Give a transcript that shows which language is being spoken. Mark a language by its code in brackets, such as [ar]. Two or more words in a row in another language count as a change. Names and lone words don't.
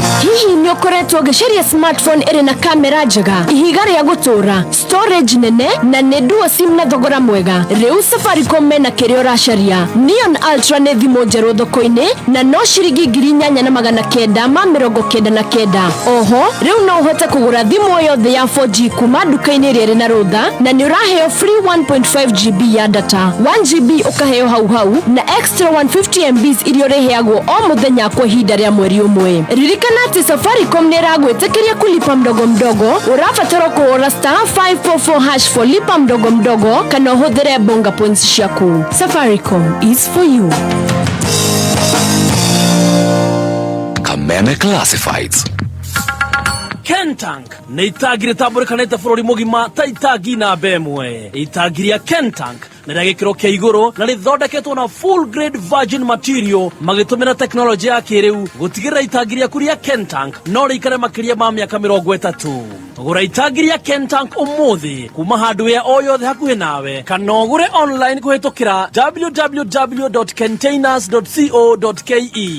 [ki] Hihi ni ukoretwo ugicaria smartphone iri na kamera njega, ihiga ria gutura, storage nene na ni [en] dual sim [ki] na thogora mwega? Riu Safaricom mena kirio racaria. Neon Ultra ni thimu njeru thoko-ini na no ciringi 8,999. Oho, riu no uhote kugura thimu yothe ya 4G kuma duka-ini iri na rutha na ni uraheo free 1.5 GB ya data. 1 GB ukaheo hau na extra 150 MB irio riheagwo o muthenya kwa ihinda ria mweri umwe. Ririkana ati Safaricom niragwitikiria [sw] kulipa mdogo mdogo. [ki] Urabatara kuhura *544# for [sw] lipa mdogo mdogo [ki] kana uhuthire bonga points ciaku. [en] Safaricom is for you. [ki] Kameme Classifieds. Kentank nĩ itangi rĩtambũrĩkanĩte bũrũri mũgima ta itangi namba ĩmwe. Itangi rĩa Kentank nĩ rĩa gĩkĩro kĩa igũrũ na rĩthondeketwo na [en] full grade virgin material [ki] magĩtũmĩra teknolojĩ ya kĩrĩu gũtigĩrĩra itangi rĩaku rĩa Kentank no rĩikare makĩria ma mĩaka 30. Gũra itangi rĩa Kentank ũmũthĩ kuma hardware o yothe hakuhĩ nawe kana ũgũre online kũhĩtũkĩra www.containers.co.ke.